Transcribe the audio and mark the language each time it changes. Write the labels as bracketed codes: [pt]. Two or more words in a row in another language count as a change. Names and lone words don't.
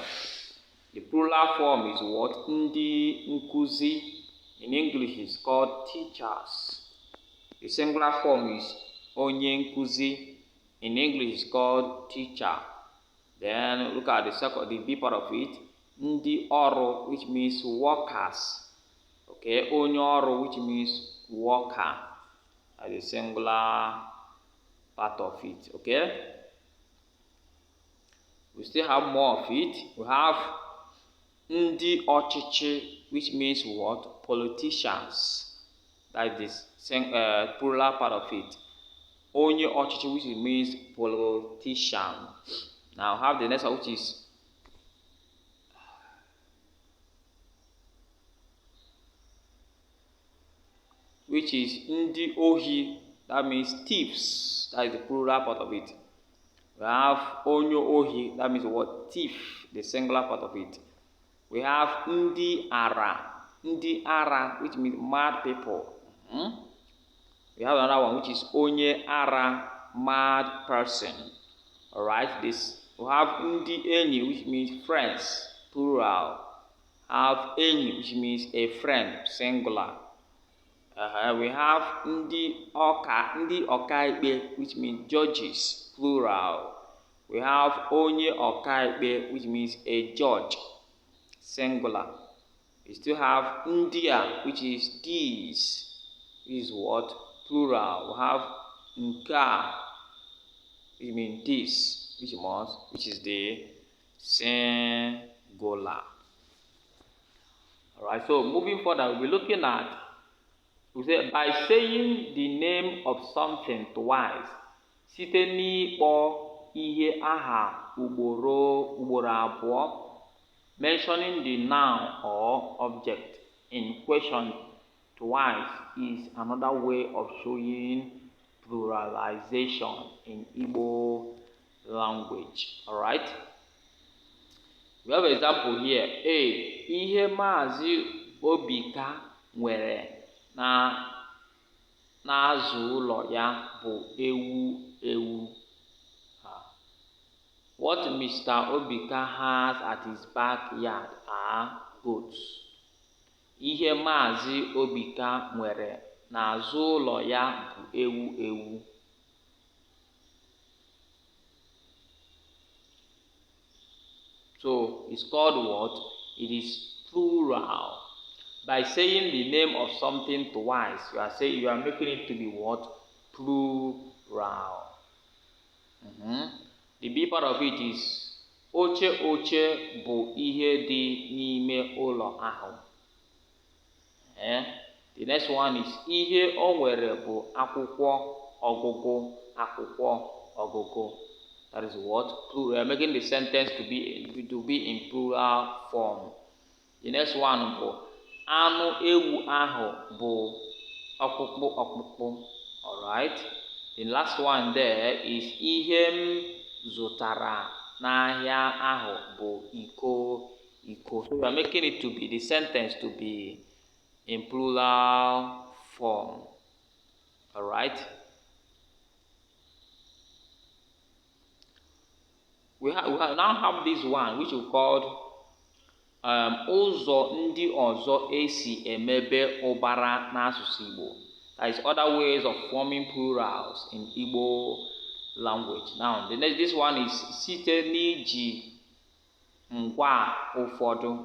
[en] The plural form is what? [ig] Ndị nkuzi. [en] In English, it's called teachers. The singular form is [ig] onye nkuzi. [en] In English, it's called teacher. Then look at the B part of it. [ig] Ndị ọrụ, [en] which means workers. [ig] Okay, onye ọrụ, [en] which means worker. As a singular part of it. Okay. We still have more of it. We have [ig] ndị ọchịchị, [en] which means what? Politicians. That is the plural part of it. [ig] Onye ọchịchị, [en] which means politician. Now have the next one, which is [ig] ndị ohi. [en] That means thieves. That is the plural part of it. We have [ig] onye ohi. [en] That means what? Thief. The singular part of it. We have [ig] ndị ara. Ndị ara, [en] which means mad people. We have another one, which is [ig] onye ara, [en] mad person. Alright, this. We have [ig] ndị enyi, [en] which means friends, plural. Have enyi, which means a friend, singular. We have [ig] ndị ọkaikpe, [en] which means judges, plural. We have [ig] onye ọkaikpe, [en] which means a judge, singular. We still have ndia, which is these. This is what? Plural. We have nka, which means this, which is the singular. Alright, so moving further, we'll be looking at, we say, by saying the name of something twice, [ig] site n'ịkpọ ihe aha ugboro abụọ, [en] mentioning the noun or object in question twice is another way of showing pluralization in Igbo language. Alright? We have an example here. A. [ig] Ihe Maazị Obika nwere n'azụ ụlọ ya bụ ewu. [en] What Mr. Obika has at his backyard are goats. [ig] Ihe Maazị Obika nwere n'azụ ụlọ ya bụ ewu ewu. [en] So it's called what? It is plural. By saying the name of something twice, you are making it to be what? Plural. The B part of it is [ig] oche oche bụ ihe dị n'ime ụlọ ahụ. [en] The next one is [ig] ihe o nwere bụ akwụkwọ ọgụgụ. [en] That is what? Plural. Making the sentence to be in plural form. The next one [ig] bụ anụ ewu ahụ bụ ọkpụkpụ. [en] Alright. The last one there is [ig] ihe m zụtara n'ahịa ahụ bụ iko. [en] So we are making it to be the sentence to be in plural form. Alright. We now have this one which we called [ig] ụzọ ndị ọzọ esi emebe ụbara n'asụsụ Igbo. [en] That is other ways of forming plurals in Igbo language. Now, this one is [ig] site n'iji ngwa ụfọdụ.